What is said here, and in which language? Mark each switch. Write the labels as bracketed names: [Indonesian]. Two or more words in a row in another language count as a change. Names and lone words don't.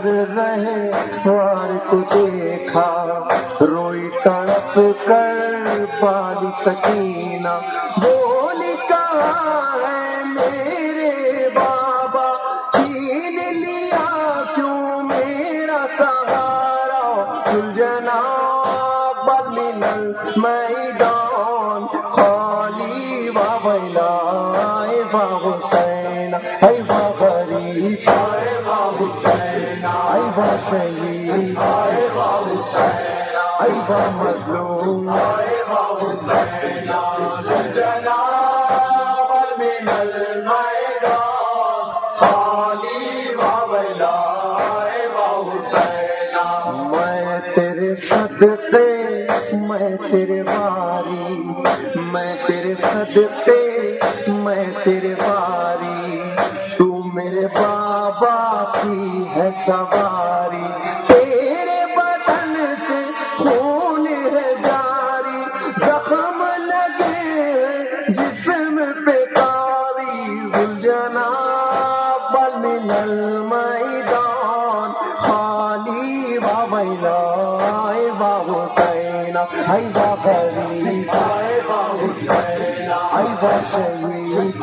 [Urdu] رہے وار کو دیکھا، روئی تڑپ کر بالی سکینہ، بولی کہاں ہے میرے بابا، چھین لیا کیوں میرا سہارا، [Arabic] الجناب من المیدان خالی و ویلائے و حسین، ای و غریب اے و حسینہ ای و شہید اے و حسینہ ای و مظلوم اے و حسینہ الجناب من المیدان خالی و ویلائے و حسینہ [Urdu] میں تیرے صدقے، میں تیرے واری، میں تیرے صدقے، میں تیرے واری، تو میرے بابا کی ہے سواری، تیرے بدن سے خون ہے جاری، زخم لگے جسم پہ کاری، [Arabic] ذوالجناب من المیدان خالی و ویلائے و حسینہ، ای و غریب [Urdu] اے و حسینہ ای و شہید